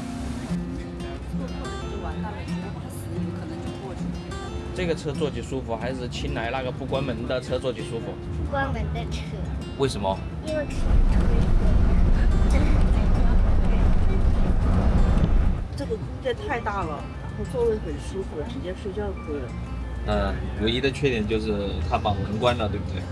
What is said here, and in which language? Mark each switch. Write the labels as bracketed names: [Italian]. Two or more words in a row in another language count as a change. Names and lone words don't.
[Chinese] 這個車坐起舒服，還是青來那個不關門的車坐起舒服？不關門的車。為什麼？因為可以推。這個空間太大了，然後座位很舒服，直接睡覺可以。唯一的缺點就是它把門關了，對不對？